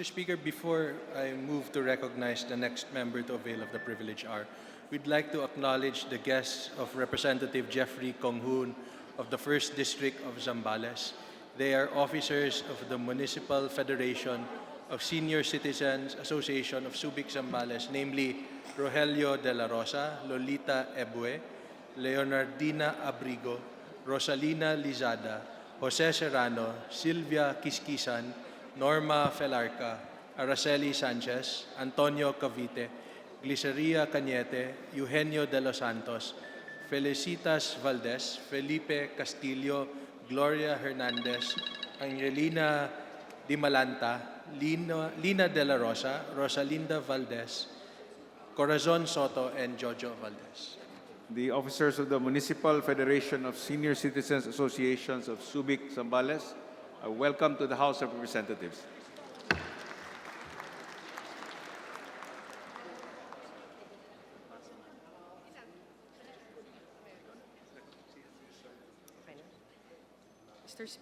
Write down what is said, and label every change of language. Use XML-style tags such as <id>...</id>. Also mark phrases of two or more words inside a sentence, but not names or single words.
<en>Speaker, before I move to recognize the next member to avail of the privilege hour, we'd like to acknowledge the guests of Representative Jeffrey Konghoon of the 1st District of Zambales. They are officers of the Municipal Federation of Senior Citizens Association of Subic Zambales, namely Rogelio de la Rosa, Lolita Ebue, Leonardina Abrigo, Rosalina Lizada, Jose Serrano, Silvia Kiskisan, Norma Felarca, Araceli Sanchez, Antonio Cavite, Gliceria Cañete, Eugenio de los Santos, Felicitas Valdez, Felipe Castillo, Gloria Hernandez, Angelina Dimalanta, Lina de la Rosa, Rosalinda Valdez, Corazon Soto, and Jojo Valdez. The officers of the Municipal Federation of Senior Citizens Associations of Subic, Zambales, are welcome to the House of Representatives. Mr.</en>